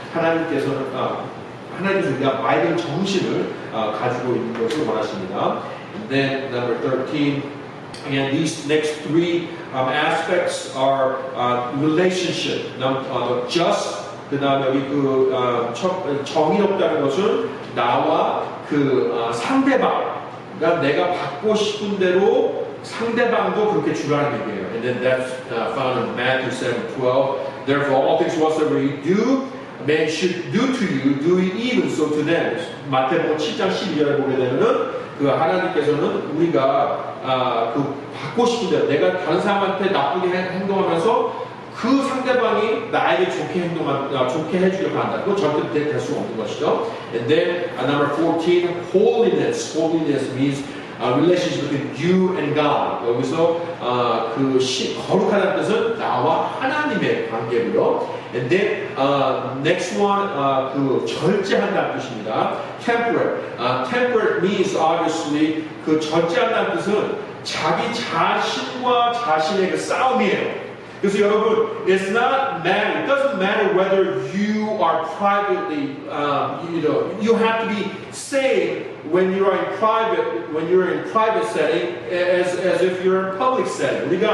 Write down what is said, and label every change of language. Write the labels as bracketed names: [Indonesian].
[Korean] 하나님께서 우리가 맑은 정신을 가지고 있는 것을 원하십니다. [English] And then number 13, and these next three aspects are relationship. Just. [Korean] 그 다음에 여기 정의롭다는 것은 나와 상대방. 그러니까 내가 받고 싶은 대로 상대방도 그렇게 주라는 얘기예요. [English] And then that's found in Matthew 7:12. Therefore, all things whatsoever you do, man should do to you, do it even so to them. [Korean] 마태복음 7장 12절에 보게 되면은 하나님께서는 우리가 받고 싶은 대로 내가 다른 사람한테 나쁘게 행동하면서 그 상대방이 나에게 좋게 해주려고 한다. 그건 절대 될 수 없는 것이죠. [English] And then number 14, holiness. Holiness means relationship between you and God. [Korean] 여기서 거룩하다는 뜻은 나와 하나님의 관계고요. [English] And then next one, [Korean] 절제한다는 뜻입니다. [English] Temperate. Temperate means obviously [Korean] 절제한다는 뜻은 자기 자신과 자신의 싸움이에요. 그래서 여러분, [English] it doesn't matter whether you are privately, you have to be saved when you're in private setting as if you're in public setting.